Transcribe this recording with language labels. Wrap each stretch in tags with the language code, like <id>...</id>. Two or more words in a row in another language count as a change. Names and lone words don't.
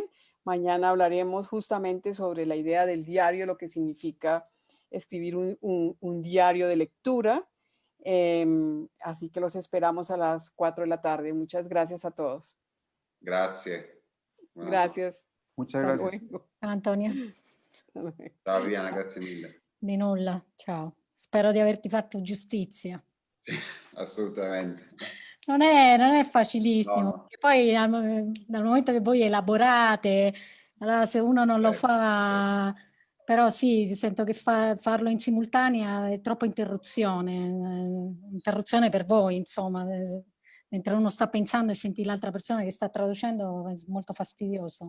<es>Mañana hablaremos justamente sobre la idea del diario, lo que significa escribir un diario de lectura. Así que los esperamos a las 4 de la tarde. Muchas gracias a todos.</es> <it>Grazie.</it> <es>Gracias. muchas Hasta gracias. luego. Antonio, Hasta luego.</es> <it>Ciao Viviana, grazie mille. di nulla, ciao. Spero di averti fatto giustizia. Assolutamente. Non è facilissimo, No. perché poi dal momento che voi elaborate, allora se uno non lo Certo, fa, però sì, sento che farlo in simultanea è troppa interruzione per voi, insomma, mentre uno sta pensando e senti l'altra persona che sta traducendo, è molto fastidioso.</it>